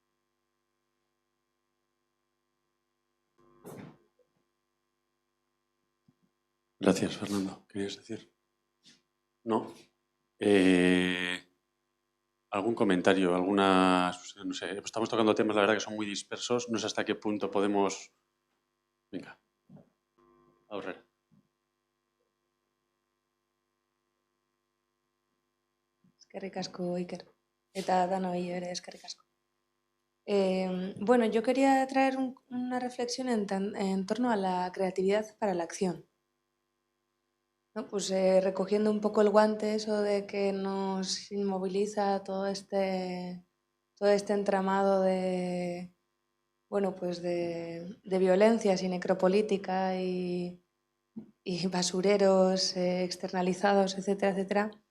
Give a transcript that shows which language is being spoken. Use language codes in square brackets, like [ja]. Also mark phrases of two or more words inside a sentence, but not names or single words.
[es] Gracias, Fernando. ¿Querías decir? No. ¿Algún comentario? No sé, estamos tocando temas, la verdad, que son muy dispersos. No sé hasta qué punto podemos... Venga. [eu] Aurrera. Eskerrik asko, Iker. Eta danoi ere eskerrik asko. [es] Bueno, yo quería traer una reflexión en torno a la creatividad para la acción. ¿No? Pues recogiendo un poco el guante, eso de que nos inmoviliza todo este entramado de, bueno, pues de violencias y necropolítica y basureros externalizados, etcétera, etcétera.